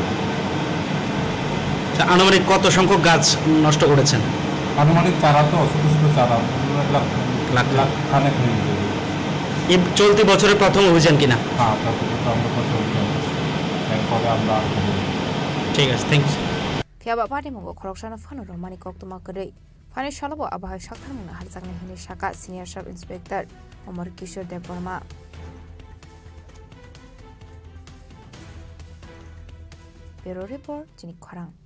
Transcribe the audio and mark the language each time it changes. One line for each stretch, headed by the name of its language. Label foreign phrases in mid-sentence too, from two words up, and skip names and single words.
Bangla: আনুমানিক কত সংখ্যক গাছ নষ্ট করেছেন? আনুমানিক চারা তো ছোটো ছোটো চারা লাখ লাখ খানেক হয়ে যাবে। এই চলতি বছরের প্রথম অভিযান কিনা? হ্যাঁ আমরা প্রথম অভিযান এরপরে আমরা ঠিক আছে,
English: thank you.
Kok Borok: Tiaba party mungo khoroksana phano romani koktuma kre phane shalabo abahai shakhar mungna harjakni hini shaka
English: senior sub inspector
Kok Borok: Omar Kishore Dev Burma
English: Bureau report
Kok Borok: Chini Khorang